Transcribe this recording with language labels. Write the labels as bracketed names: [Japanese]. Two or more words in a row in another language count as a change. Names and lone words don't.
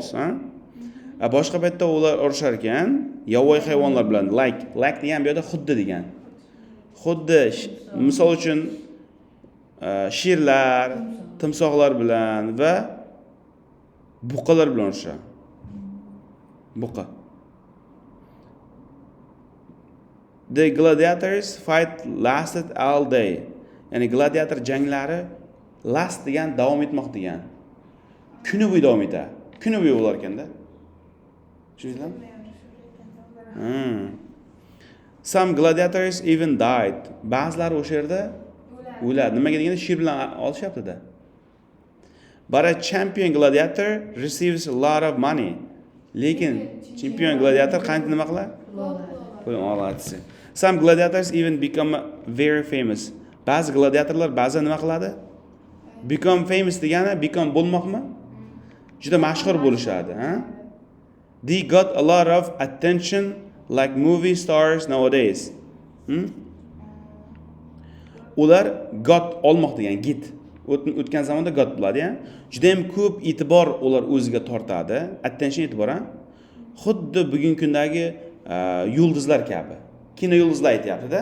[Uzbek] Boshqa paytda ular urushar ekan, yovvoyi hayvonlar bilan, like degan bu yerda xuddi degan. Xuddi misol uchun sherlar, timsohlar bilan va buqalar bilan urushadi. Buqa. [English] The gladiators fight lasted all day. [Uzbek] Ya'ni gladiator janglari last degan davom etmoq degan. Kuni bo'yi davom etadi. Kuni bo'yi bo'lar ekanda. Tushundingizmi? [English] Some gladiators even died. [Uzbek] Ba'zilari o'sha yerda o'ladi. Nimaga deganda shir bilan olishyapti-da. [English] But a champion gladiator receives a lot of money. [Uzbek] Lekin chempion gladiator qancha nima qiladi? Pul oladi. [English] Some gladiators even become very famous. [Uzbek] Ba'zi gladiatorlar ba'zan nima qiladi? [English] Become famous [Uzbek] degani become bo'lmoqmi? Juda mashhur bo'lishadi, ha? [English] They got a lot of attention like movie stars nowadays. [Uzbek] Ular got olmoq degan get. O'tgan zamonda got bo'ladi-ya. Juda ham ko'p e'tibor ular o'ziga tortadi. Attention e'tibor, ha? Xuddi bugungi kundagi yulduzlar kabi. Kino yulduzlar aytayapti-da.